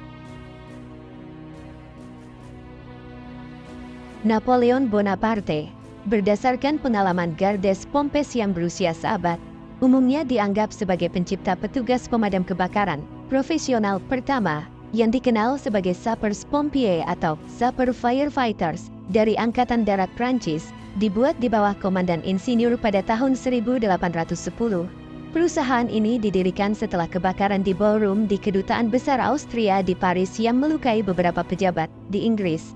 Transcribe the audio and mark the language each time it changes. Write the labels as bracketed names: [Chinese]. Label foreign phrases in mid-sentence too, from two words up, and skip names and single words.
[Indonesian] Napoleon Bonaparte, berdasarkan pengalaman Gardes Pompes yang berusia seabad, umumnya dianggap sebagai pencipta petugas pemadam kebakaran profesional pertama, yang dikenal sebagai sapeurs-pompiers atau sapeur firefighters, dari Angkatan Darat Prancis, dibuat di bawah komandan insinyur pada tahun 1810. Perusahaan ini didirikan setelah kebakaran di ballroom di Kedutaan Besar Austria di Paris yang melukai beberapa pejabat di Inggris.